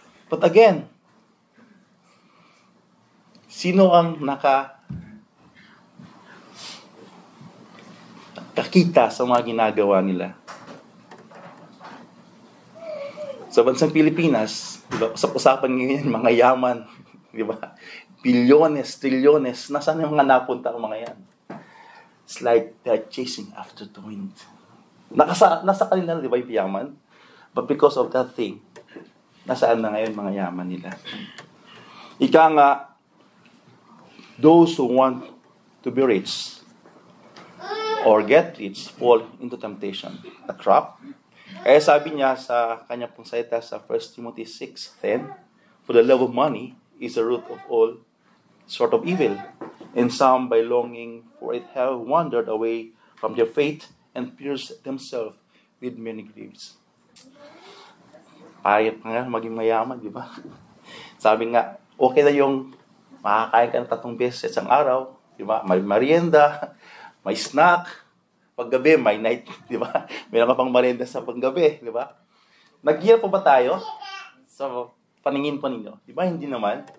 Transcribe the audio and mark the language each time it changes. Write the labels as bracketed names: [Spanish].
[Filipino] But again, sino ang nakakita sa mga ginagawa nila? Sa bansang Pilipinas, diba, usap-usapan ngayon mga yaman, di ba? Bilyones, trilyones, nasaan yung mga napunta ang mga yan? [English] It's like they're chasing after the wind. [Filipino] Nasa kanila na, di ba, yung yaman? But because of that thing, nasaan na ngayon mga yaman nila? [English] Ika nga, those who want to be rich or get rich fall into temptation, a trap. Kaya sabi niya sa kanya pong salita sa 1 Timothy 6:10, for the love of money is the root of all sort of evil, and some by longing for it have wandered away from their faith and pierced themselves with many griefs. [Filipino] Payat nga maging mayaman, di ba? Sabi nga, okay na yung makakain ka ng 3 beses sa isang araw, di ba? May merienda, may snack, paggabi, may night, di ba? Meron ka pang merienda sa paggabi, di ba? Nag-gear po ba tayo sa paningin po ninyo? Di ba? Hindi naman.